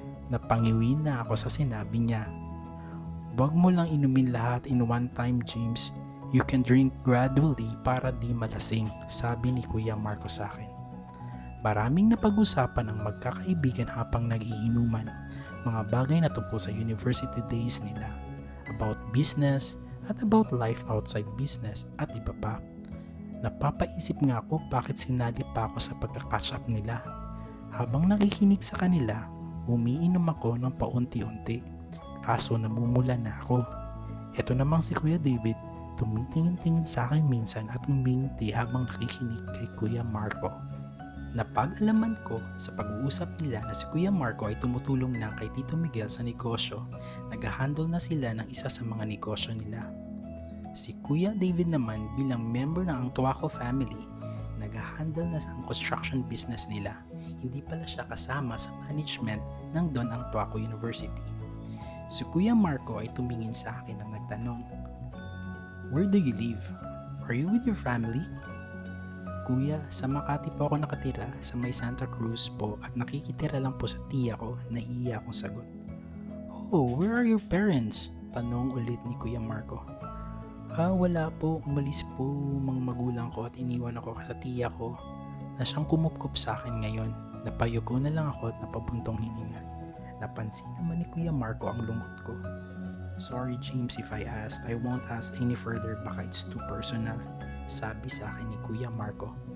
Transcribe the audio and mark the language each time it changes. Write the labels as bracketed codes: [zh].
[tl] Napangiwi na ako sa sinabi niya. Wag mo lang inumin lahat [en] in one time [tl] James. [en] You can drink gradually [tl] para di malasing, sabi ni Kuya Marco sa akin. Maraming napag-usapan ng magkakaibigan habang nag-iinuman, mga bagay na tungkol sa university days nila. [en] about business, at about life outside business at iba pa. [tl] Napapaisip nga ako bakit sinali pa ako sa pagka-catch up nila. Habang nakikinig sa kanila, umiinom ako ng paunti-unti. Kaso namumula na ako. Ito namang si Kuya David, tumitingin-tingin sa akin minsan at umingiti habang nakikinig kay Kuya Marco. Napag-alaman ko sa pag-uusap nila na si Kuya Marco ay tumutulong na kay Tito Miguel sa negosyo. Nag-handle na sila ng isa sa mga negosyo nila. Si Kuya David naman bilang member ng Ang Tuaco family, nag-handle na ang construction business nila. Hindi pala siya kasama sa management ng Don Ang Tuaco University. Si Kuya Marco ay tumingin sa akin at nagtanong, [en] "Where do you live? Are you with your family?" [tl] "Kuya, sa Makati po ako nakatira sa may Santa Cruz po at nakikitira lang po sa tiya ko," naiiya akong sagot. [en] "Oh, where are your parents?" [tl] tanong ulit ni Kuya Marco. Wala po, umalis po mga magulang ko at iniwan ako sa tiya ko na siyang kumupkup sa akin ngayon. Napayuko na lang ako at napabuntong hininga. Napansin naman ni Kuya Marco ang lungkot ko. [en] "Sorry James if I asked, I won't ask any further, baka it's too personal," [tl] sabi sa akin ni Kuya Marco.